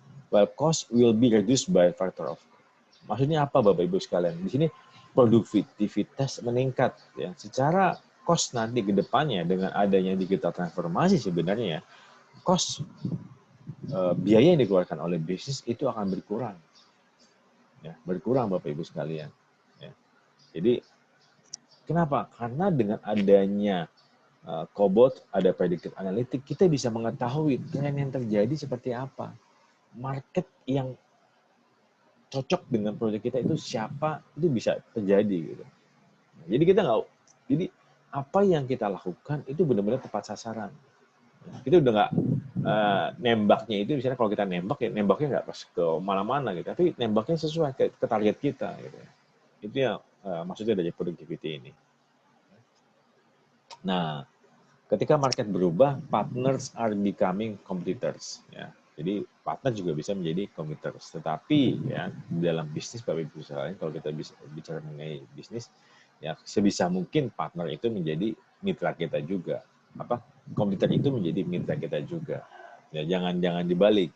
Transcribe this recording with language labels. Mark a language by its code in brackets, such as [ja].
[en] while cost will be reduced by factor of. [id] Maksudnya apa Bapak Ibu sekalian? Di sini produktivitas meningkat ya. Secara cost nanti ke depannya dengan adanya digital transformasi sebenarnya cost biaya yang dikeluarkan oleh bisnis itu akan berkurang. Ya, berkurang Bapak Ibu sekalian. Ya. Jadi kenapa? Karena dengan adanya cobot, ada predictive analytics, kita bisa mengetahui tren yang terjadi seperti apa. Market yang cocok dengan proyek kita itu siapa, itu bisa terjadi gitu. Jadi kita nggak, jadi apa yang kita lakukan itu benar-benar tepat sasaran. Kita udah nggak nembaknya itu, misalnya kalau kita nembak ya nembaknya nggak pas ke mana-mana gitu, tapi nembaknya sesuai ke target kita gitu. Itu yang maksudnya dari productivity ini. Nah, ketika market berubah, [en] partners are becoming competitors. [id] Ya, jadi partner juga bisa menjadi competitors. Tetapi ya dalam bisnis Bapak Ibu sekalian, kalau kita bisa bicara mengenai bisnis, ya sebisa mungkin partner itu menjadi mitra kita juga. Kompetitor itu menjadi mitra kita juga. Ya jangan dibalik.